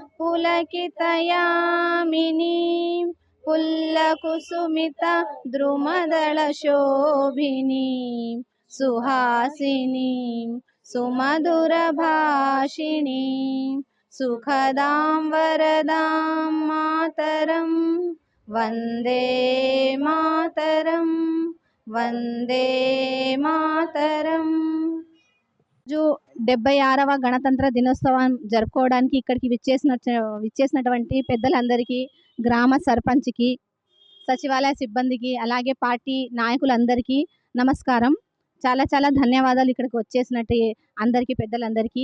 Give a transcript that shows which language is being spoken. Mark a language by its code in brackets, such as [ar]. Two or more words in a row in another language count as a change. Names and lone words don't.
[sa] पुलकितयामिनीं पुल्लकुसुमिता द्रुमदलशोभिनीं सुहासिनीं सुमधुरभाषिणीं सुखदां वरदां मातरं वन्दे मातरं वन्दे मातरं। [te] जो 76వ గణతంత్ర దినోత్సవం జరుపుకోవడానికి ఇక్కడికి విచ్చేసినటువంటి పెద్దలందరికీ, గ్రామ సర్పంచ్కి, సచివాలయ సిబ్బందికి, అలాగే పార్టీ నాయకులందరికీ నమస్కారం. చాలా చాలా ధన్యవాదాలు ఇక్కడికి వచ్చేసినట్టు అందరికీ, పెద్దలందరికీ.